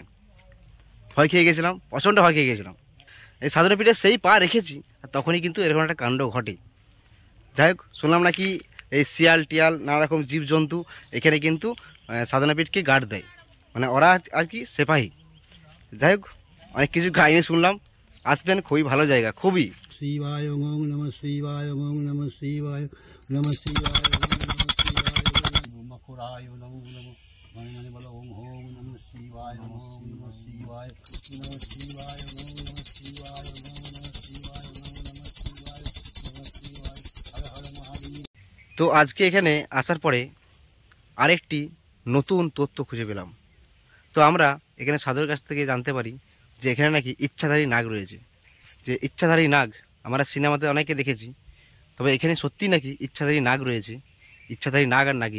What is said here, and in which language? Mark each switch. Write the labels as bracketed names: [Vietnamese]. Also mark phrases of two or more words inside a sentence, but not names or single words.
[Bangla] ভয় খেয়ে গেছিলাম, প্রচণ্ড ভয় খেয়ে গেছিলাম। এই সাধনা পীঠে সেই পা রেখেছি আর তখনই কিন্তু এরকম একটা কাণ্ড ঘটে। যাই হোক, শুনলাম নাকি এই শিয়াল টিয়াল নানা রকম জীবজন্তু এখানে কিন্তু সাধনা পীঠকে গার্ড দেয়, মানে ওরা আর কি সেপাহী। যাই হোক, অনেক কিছু কাহিনী শুনলাম, আসবেন, খুবই ভালো জায়গা, খুবই। [Sanskrit] শিবায় ওম নমঃ শিবায় ওম নমঃ শিবায় নমঃ শিবায় ব্রহ্মপুরায় নমঃ নমঃ [Bangla] মানে বলো [Sanskrit] ওম ওম নমঃ শিবায় ওম নমঃ শিবায় নমঃ শিবায় ওম নমঃ শিবায় ওম নমঃ শিবায় ওম নমঃ শিবায় নমঃ শিবায় হর হর মহাদেব। [Bangla] তো আজকে এখানে আসার পরে আরেকটি নতুন তথ্য খুঁজে পেলাম। তো আমরা এখানে সাধুর কাছ থেকে জানতে পারি যে এখানে নাকি ইচ্ছাধারী নাগ রয়েছে। যে ইচ্ছাধারী নাগ আমরা সিনেমাতে অনেকে দেখেছি, তবে এখানে সত্যি নাকি ইচ্ছাধারী নাগ রয়েছে, ইচ্ছাধারী নাগ আর নাগিন।